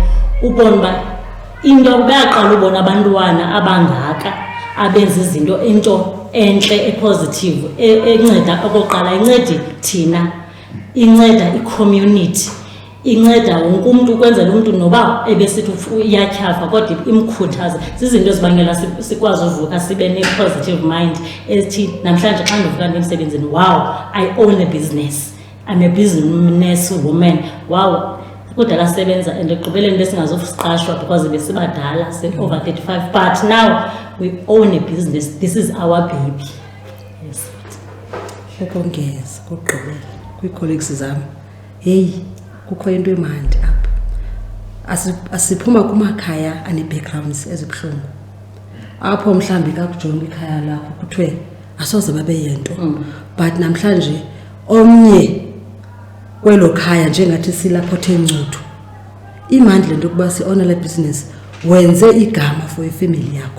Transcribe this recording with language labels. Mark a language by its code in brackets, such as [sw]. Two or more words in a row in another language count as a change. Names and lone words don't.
[xh] Ubona uba into bayaqala ubona abantwana abangaka abenza izinto into entle epositive enceda okokuqala, incedi thina, inceda i-community, inceda wonke umntu ukwenzela umntu noba ebesithi iyatyhafa kodwa imkhuthaza. Zizinto ezibangela sikwazi uvuka sibe ne-positive mind ethi namhlanje xa ndivuka ndimsebenzini, [en] wow, I own a business, I'm a business woman, [xh] wow, kudala sebenza. [en] And [xh] ekugqibeleni besingazosiqashwa [en] because besibadala over 35, but now we own a business, this is our baby. Yes. [xh] Ukongeza kokugqibela kwii-colleagues zam, heyi kukho into emandi apha. Asiphuma kumakhaya ane-backgrounds ezibuhlungu apho mhlawumbi kakujonga ikhaya lakho kuthiwe asoze babe yento, but namhlanje omnye kwelo khaya njengathi silapho thencuthu imandi le nto yokuba si-owner le business, wenze igama for ifemeli yakho.